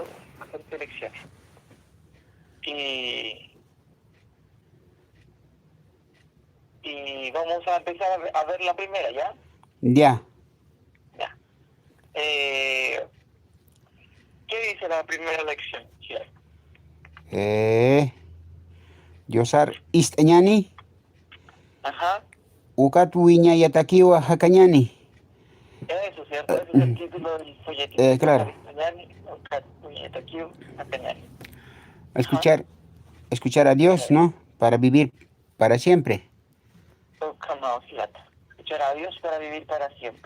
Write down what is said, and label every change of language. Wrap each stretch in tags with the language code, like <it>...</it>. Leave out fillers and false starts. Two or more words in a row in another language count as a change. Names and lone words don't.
<es>14 lecciones. Y vamos a empezar a ver la primera, ¿ya? Ya. Ya. ¿Qué dice la primera lección? Sí.</es> <ay>Yosar istañani.</ay> <es>Ajá.</es> <ay>Ukat wiña yatakiwa hakañani.</ay> <es>Eso, ¿cierto? Ese es el título del folletito. Claro. Ajá. Escuchar a Dios, ¿no? Para vivir para siempre. Escuchar a Dios para vivir para siempre.</es>